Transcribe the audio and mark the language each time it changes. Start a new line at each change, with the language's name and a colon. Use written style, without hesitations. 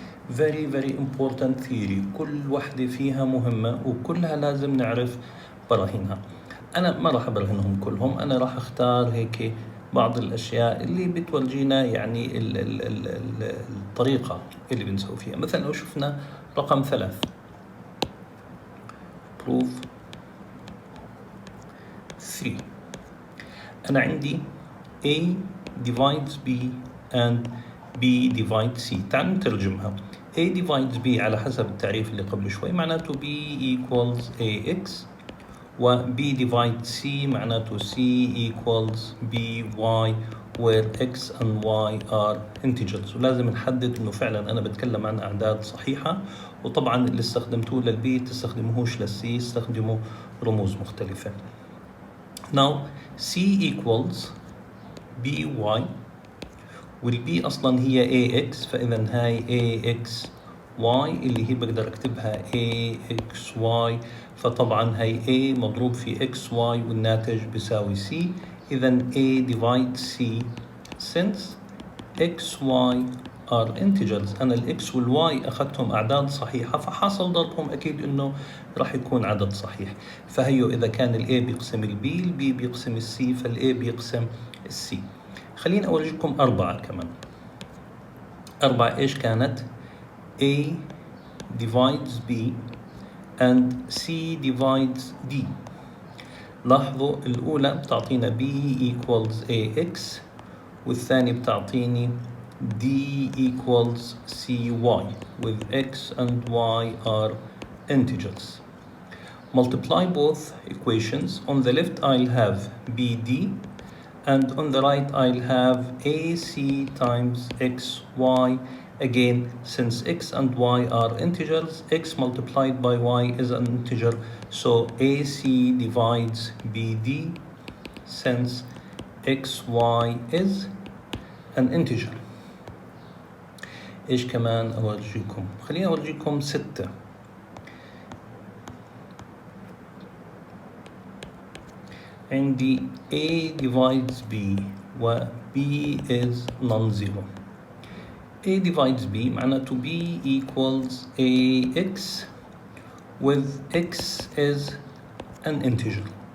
English: Very very important theory.
Arabic: كل وحدة فيها مهمة وكلها لازم نعرف براهينها. أنا ما راح أبرهنهم كلهم، أنا راح أختار هيك بعض الأشياء اللي بتورجينا يعني الطريقة اللي بنسوي فيها. مثلا لو شفنا رقم 3
English: proof 3،
Arabic: أنا عندي
English: A divides B and B divides C.
Arabic: تعالوا نترجمها.
English: A divides B
Arabic: على حسب التعريف اللي قبل شوي معناته
English: B equals AX، و B divides C معناته C equals BY where X and Y are integers.
Arabic: ولازم نحدد انه فعلا انا بتكلم عن اعداد صحيحة، وطبعا اللي استخدمتوه للبي تستخدموهوش للسي، استخدموا رموز مختلفة.
English: Now C equals BY،
Arabic: والبي اصلا هي AX، فاذا هاي AXY اللي هي بقدر اكتبها AXY، فطبعا هاي A مضروب في XY والناتج بيساوي C.
English: اذا A divides C since XY are integers.
Arabic: انا الX والY اخذتهم اعداد صحيحة، فحاصل ضربهم اكيد انه راح يكون عدد صحيح. فهيو اذا كان ال A بيقسم ال B، ال B بيقسم ال C، فال A بيقسم ال C. خليني أوريكم 4 كمان.
English: 4
Arabic: إيش كانت؟
English: A divides B and C divides D.
Arabic: لاحظوا الأولى بتعطينا
English: B equals AX،
Arabic: والثاني بتعطيني
English: D equals CY with X and Y are integers. Multiply both equations. On the left I'll have BD, and on the right I'll have AC times XY. Again, since X and Y are integers, X multiplied by Y is an integer, so AC divides BD since XY is an integer.
Arabic: إيش كمان أورجيكم؟ خليني أورجيكم 6.
English: عندي A divides B و B is non-zero. A divides B معناته B equals AX with X is an integer.